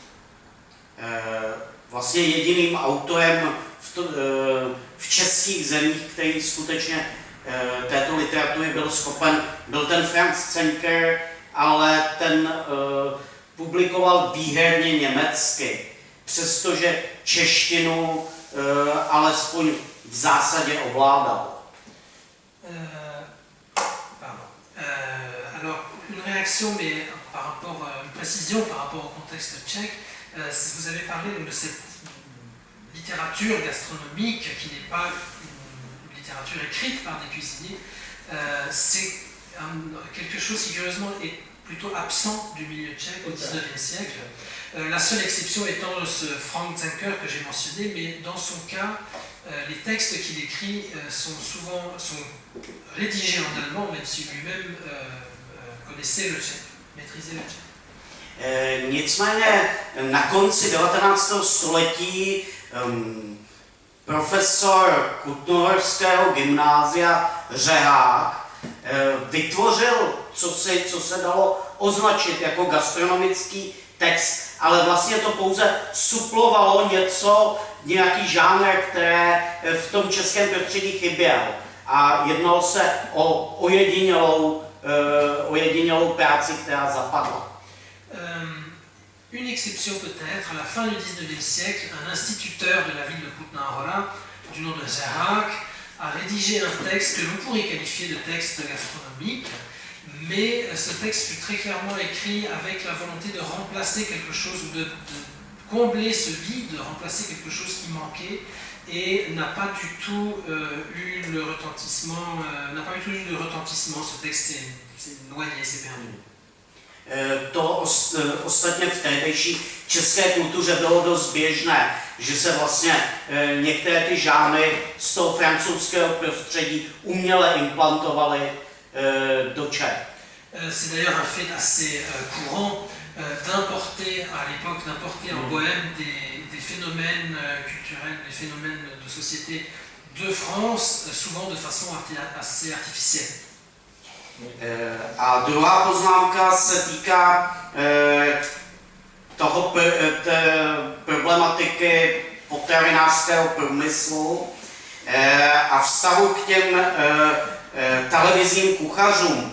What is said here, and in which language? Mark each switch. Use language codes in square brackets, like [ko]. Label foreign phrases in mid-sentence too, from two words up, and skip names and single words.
[cs] Vlastně jediným autorem v českých zemích, který skutečně této literatury byl schopen, byl ten Franz Zenker, ale ten publikoval výhradně německy, přestože češtinu alespoň v zásadě ovládal. [fr] Alors, une réaction, mais par rapport, une précision par rapport au contexte tchèque. Vous avez parlé de cette littérature gastronomique qui n'est pas une littérature écrite par des cuisiniers. C'est quelque chose qui curieusement est plutôt absent du milieu tchèque au XIXe siècle. La seule exception étant ce Franz Zenker que j'ai mentionné, mais dans son cas, les textes qu'il écrit sont rédigés en allemand, même si lui-même connaissait le tchèque, maîtrisait le tchèque. [cs] Nicméně na konci 19. století profesor Kutnohorského gymnázia Řehák vytvořil, co se dalo označit jako gastronomický text, ale vlastně to pouze suplovalo nějaký žánr, které v tom českém prostředí chyběl. A jednalo se o ojedinělou práci, která zapadla. [fr] Une exception peut-être, à la fin du 19e siècle, un instituteur de la ville de Kutná-Hora, du nom de Řehák, a rédigé un texte que l'on pourrait qualifier de texte gastronomique, mais ce texte fut très clairement écrit avec la volonté de remplacer quelque chose, ou de combler ce vide, de remplacer quelque chose qui manquait, et n'a pas du tout eu le retentissement, ce texte s'est noyé, s'est perdu. [cs] To ostatně v tehdejší české kultuře bylo dost běžné, že se vlastně některé ty žánry z toho francouzského prostředí uměle implantovaly do Čech. [fr] C'est d'ailleurs un fait assez courant d'importer à l'époque, en Bohème des phénomènes culturels, des phénomènes de société de France, souvent de façon assez artificielle. [cs] A druhá poznámka se týká problematiky potravinářského průmyslu a vztahu k těm televizním kuchařům.